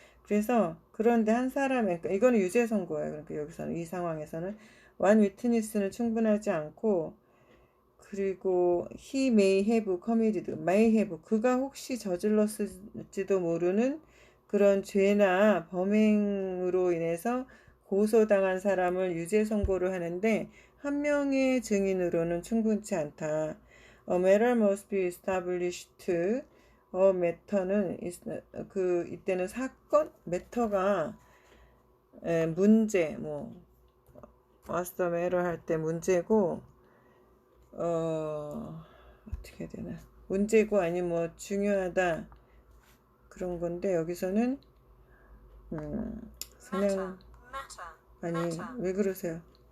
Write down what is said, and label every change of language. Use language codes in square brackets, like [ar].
[ko] 그래서 그런데 한 사람의, 그러니까 이거는 유죄 선고예요. 그러니까 여기서는, 이 상황에서는 one witness 는 충분하지 않고, 그리고 he may have committed, may have, 그가 혹시 저질렀을지도 모르는 그런 죄나 범행으로 인해서 고소당한 사람을 유죄 선고를 하는데 한 명의 증인으로는 충분치 않다. [en] A matter must be established. [ko] matter는 이때는 사건, matter가 문제, 뭐 what's the matter 할 때 문제고, 어떻게 해야 되나, 문제고 아니면 뭐 중요하다, 그런 건데, 여기서는 그냥 아니 왜 그러세요?